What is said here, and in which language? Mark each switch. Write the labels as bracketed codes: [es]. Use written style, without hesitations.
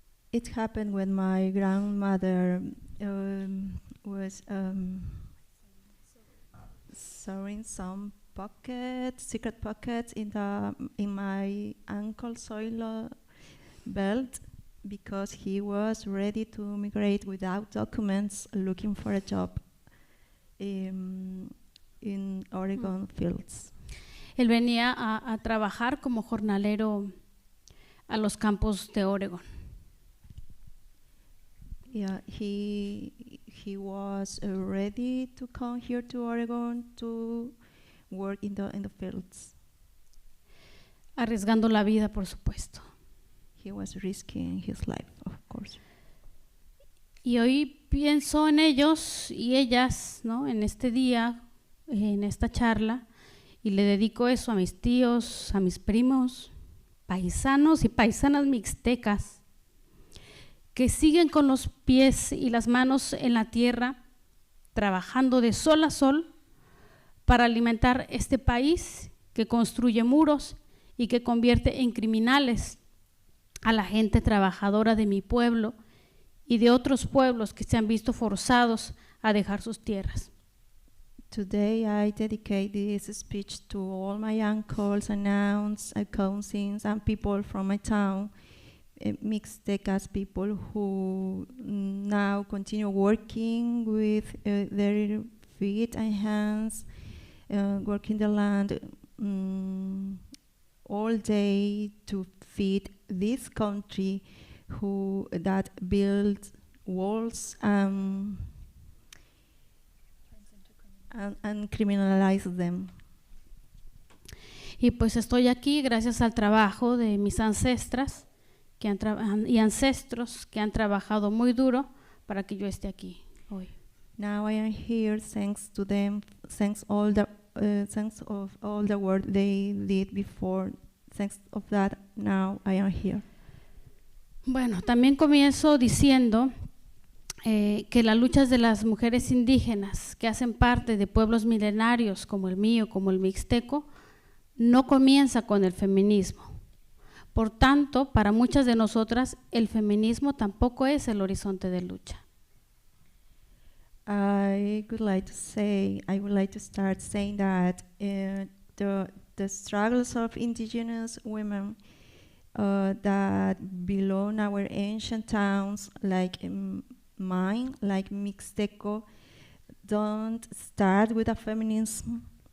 [en] It happened when my grandmother was sewing some secret pockets in my uncle's soil belt because he was ready to migrate without documents, looking for a job in Oregon fields. [es] Él venía a trabajar como jornalero a los campos de Oregon. [en] Yeah, he was ready to come here to Oregon to work in the fields. [es] Arriesgando la vida, por supuesto. [en] He was risking his life, of course. [es] Y hoy pienso en ellos y ellas, ¿no? En este día, en esta charla, y le dedico eso a mis tíos, a mis primos, paisanos y paisanas mixtecas, que siguen con los pies y las manos en la tierra, trabajando de sol a sol para alimentar este país que construye muros y que convierte en criminales a la gente trabajadora de mi pueblo y de otros pueblos que se han visto forzados a dejar sus tierras. [en] Today I dedicate this speech to all my uncles and aunts, cousins, and people from my town, Mixtecas people who now continue working with their feet and hands, working the land all day to feed this country that builds walls and criminalize them. [es] Y pues estoy aquí gracias al trabajo de mis ancestras y ancestros que han trabajado muy duro para que yo esté aquí hoy. [en] Now I am here thanks to them, thanks of all the work they did before. Thanks of that, now I am here. [es] Bueno, también comienzo diciendo que las luchas de las mujeres indígenas que hacen parte de pueblos milenarios como el mío, como el mixteco, no comienza con el feminismo. Por tanto, para muchas de nosotras, el feminismo tampoco es el horizonte de lucha. [en] I would like to start saying that the struggles of indigenous women that belong our ancient towns, like mine, like Mixteco, don't start with a feminism.